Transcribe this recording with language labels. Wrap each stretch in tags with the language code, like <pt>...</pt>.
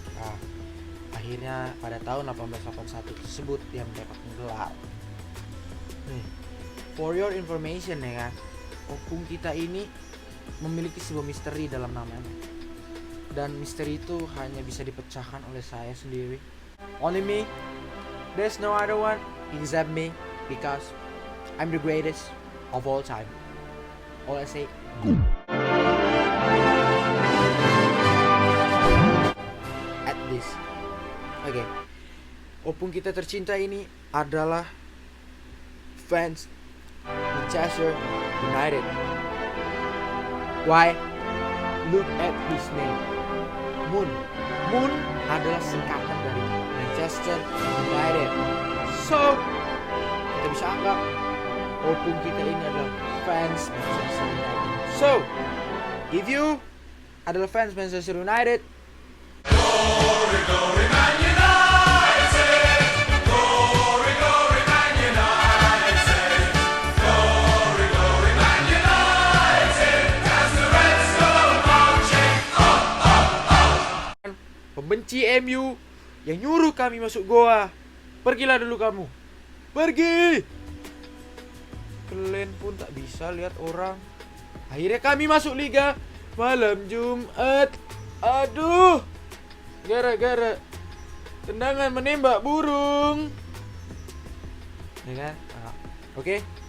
<id>Nah, akhirnya pada tahun 1881 tersebut dia mendapatkan gelar.</id> <en>For your information</en> <id>ya kan, opung kita ini memiliki sebuah misteri dalam namanya. Dan misteri itu hanya bisa dipecahkan oleh saya sendiri.</id> <en>Only me. There's no other one except me, because I'm the greatest of all time. All I say, go. At this. Oke.</en> <id>Opung kita tercinta ini adalah fans Manchester United.</id> <en>Why? Look at his name.</en> <id>Moon. Moon adalah singkatan dari Manchester United. So, kita bisa anggap opung kita ini adalah fans Manchester United.</id> <en>So, if you</en> <id>adalah</id> <en>fans Manchester United, glory, glory, Man United! Glory, glory, Man United! Glory, glory, Man United! As the Reds go marching up, up, up!</en> <id>Pembenci MU yang nyuruh kami masuk goa, pergilah dulu kamu. Pergi. Kalian pun tak bisa lihat orang. Akhirnya kami masuk liga malam Jumat. Aduh, gara-gara tendangan menembak burung. Ya kan? Oke.</id>